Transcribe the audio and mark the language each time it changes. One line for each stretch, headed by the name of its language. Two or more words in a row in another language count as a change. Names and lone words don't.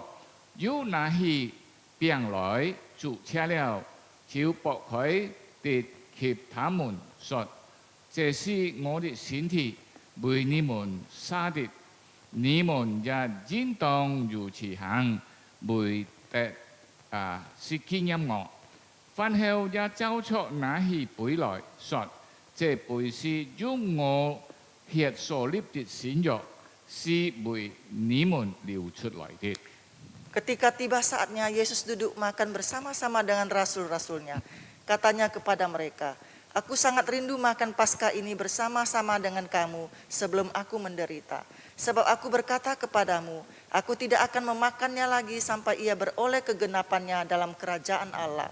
Chinese: 又拿起餅來，就吃了，就擘開遞給他們，說：這是我的身體，為你們灑的，你們也應當如此行，為的是紀念我。飯後也照着拿起杯來，說：這杯是用我血所立的新約，是為你們流出來的。
Indonesian: Ketika tiba saatnya Yesus duduk makan bersama-sama dengan rasul-rasulnya, katanya kepada mereka, aku sangat rindu makan Paskah ini bersama-sama dengan kamu sebelum aku menderita. Sebab aku berkata kepadamu, aku tidak akan memakannya lagi sampai ia beroleh kegenapannya dalam kerajaan Allah.